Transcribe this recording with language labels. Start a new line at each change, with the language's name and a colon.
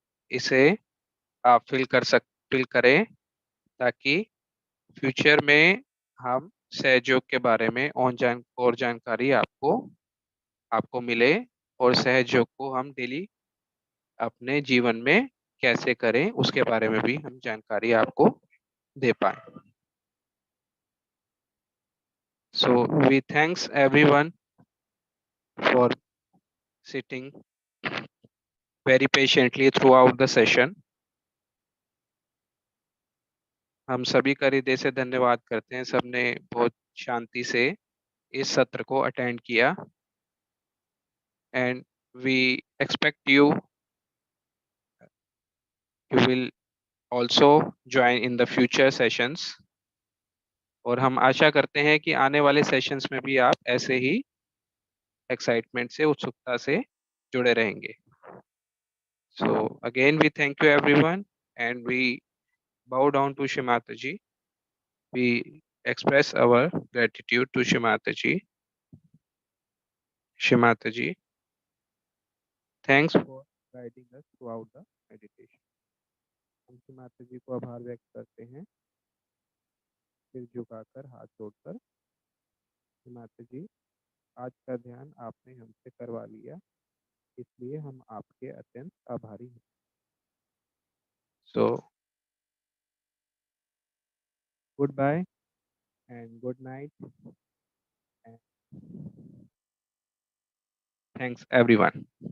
Hindi: इसे आप फिल करें ताकि फ्यूचर में हम सहयोग के बारे में और जानकारी आपको मिले और सहयोग को हम डेली अपने जीवन में कैसे करें उसके बारे में भी हम जानकारी आपको दे पाए.
English: So we thanks everyone for sitting very patiently throughout the session.
Hindi: हम सभी का हृदय से धन्यवाद करते हैं. सबने बहुत शांति से इस सत्र को अटेंड किया.
English: And we expect you will also join in the future sessions.
Hindi: और हम आशा करते हैं कि आने वाले सेशंस में भी आप ऐसे ही एक्साइटमेंट से, उत्सुकता से जुड़े रहेंगे.
English: So again we thank you everyone and we bow down to Shri Mataji. We express our gratitude to Shri Mataji. Shri Mataji, thanks for guiding us throughout the meditation.
Hindi: हम श्री माताजी को आभार व्यक्त करते हैं, सिर झुकाकर, हाथ जोड़कर. श्री माताजी, आज का ध्यान आपने हमसे करवा लिया, इसलिए हम आपके अत्यंत आभारी हैं.
English: So goodbye and good night and thanks everyone.